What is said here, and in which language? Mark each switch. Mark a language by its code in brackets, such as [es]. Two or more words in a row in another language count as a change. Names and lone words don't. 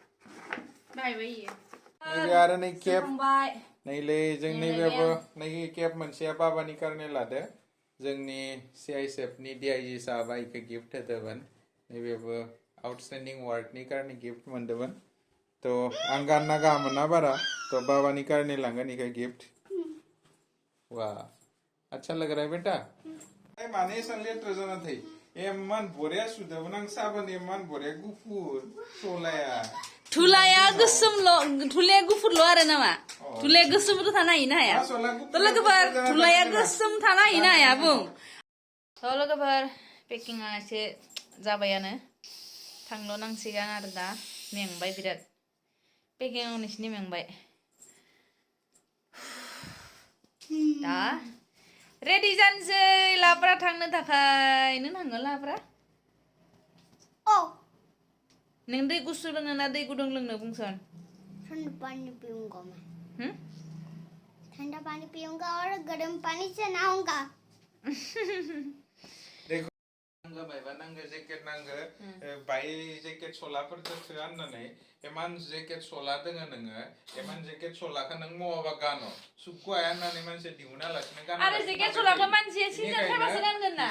[brx] नैबे आरो नै केप नैलै जों नैबेबो नै केप मोनसेया बाबानि कारणे लादो जोंनि CISFनि DIG साहाबा इखौ गिफ्ट होदोंमोन नैबेबो [en] outstanding workni [brx] कारणे गिफ्ट मोनदोंमोन तो आं गानना गाहाम मोना बारा तो बाबानि कारणे लांगोन इखौ गिफ्ट [hi] वाह अच्छा लग रहा है बेटा [brx] माने एसां लेथ्रा जाना थायो एमान बरिया सुदोंमोन आं साबोन एमान बरिया गुफुर थुलाया गुफुरल' आरो नामा थुलाया गोसोमबोथ' थानो हाया लोगोफोर थुलाया गोसोम थानो हाया बुं लोगोफोर पेकिंआ एसे जाबायानो थांल' नांसिगोन आरो दा मेंबाय बिराद पेकिंआव नोंसिनि मेंबाय दा रेडि जानोसै लाब्रा थांनो थाखाय नों थांगोन लाब्रा नों दै गुसु लोंनो ना दै गुदुं लोंनो बुंसन [hi] ठंडा पानी पीऊंगा मैं ठंडा पानी पीऊंगा और गर्म पानी से नहाऊंगा [brx] नांगो मायबा नांगो जेकेट नांगो बाय जेकेट सलाफोरजों थोआ होननानै एमान जेकेट सला दोङो नोङो एमान जेकेट सलाखौ नों मावाबा गानो सुखु हाया होननानै मानसिया दिहुना लासिनो गानो आरो जेकेट सलाखौ मानसिया सिजन थाबासो गानगोन ना